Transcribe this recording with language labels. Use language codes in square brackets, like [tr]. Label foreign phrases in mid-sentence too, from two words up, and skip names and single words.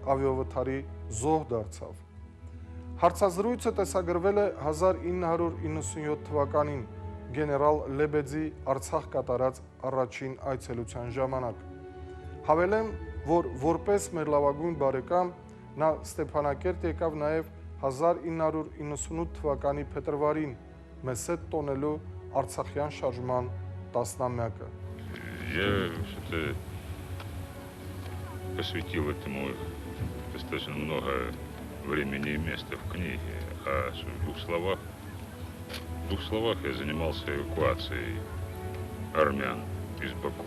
[hy] ավիավթարի զոհ դարձավ։ Հարցազրույցը տեսագրվել է 1997 թվականին գեներալ Լեբեդի Արցախ կատարած առաջին այցելության ժամանակ։ Հավելեմ, որ որպես մեր լավագույն բարեկամ նա Ստեփանակերտ եկավ նաև 1998 թվականի փետրվարին մեզ հետ տոնելու Արցախյան շարժման 10-ամյակը։ [ru] Я что-то посвятил этому достаточно много времени и места в книге, а в двух словах я занимался эвакуацией армян из Баку.